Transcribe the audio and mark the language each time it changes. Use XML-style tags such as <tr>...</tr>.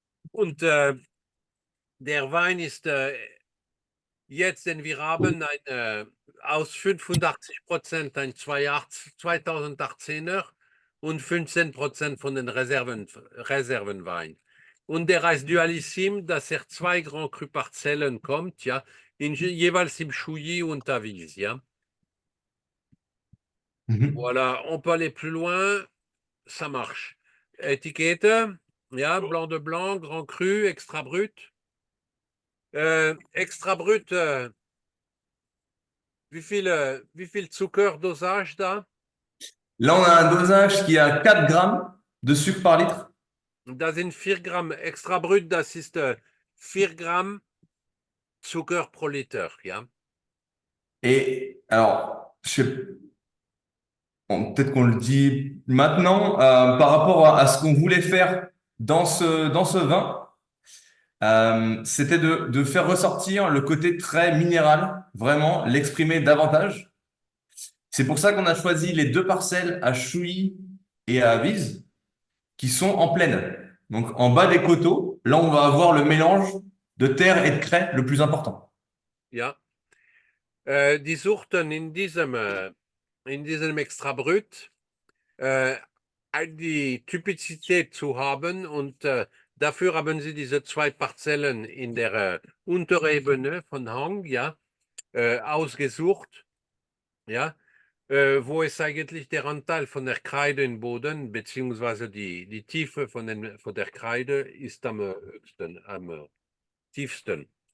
<de>Und der Wein ist jetzt, denn wir haben aus 85% ein 2018er und 15% von den Reservenwein. Und der heißt Dualissim, dass er 2 Grand Cru Parzellen kommt, ja, jeweils im Chouilly und Tavis, ja. Mhm.</de> <fr>Voilà, on peut aller plus loin, ça marche. Étiquette, ja, blanc de blanc, Grand Cru, extra brut.</fr> <de>Extra brut, wie viel Zuckerdosage da?</de> <fr>Là, on a un dosage qui est à 4 grammes de sucre par litre.</fr> <de>Da sind 4 Gramm Extrabrut, das ist 4 Gramm Zucker pro Liter, ja.</de> <fr>Et alors, je sais, bon, peut-être qu'on le dit maintenant, par rapport à ce qu'on voulait faire dans ce vin, c'était de faire ressortir le côté très minéral, vraiment l'exprimer davantage. C'est pour ça qu'on a choisi les deux parcelles à Chouilly et à Vise, qui sont en plaine. Donc en bas des coteaux, là on va avoir le mélange de terre et de craie le plus important.</fr> <de>Ja. Die suchten in diesem Extrabrut die Typizität zu haben und dafür haben sie diese 2 Parzellen in der Unterebene von Hang, ja, ausgesucht, ja, wo es eigentlich der Anteil von der Kreide im Boden, beziehungsweise die Tiefe von der Kreide ist am höchsten, am tiefsten.</de>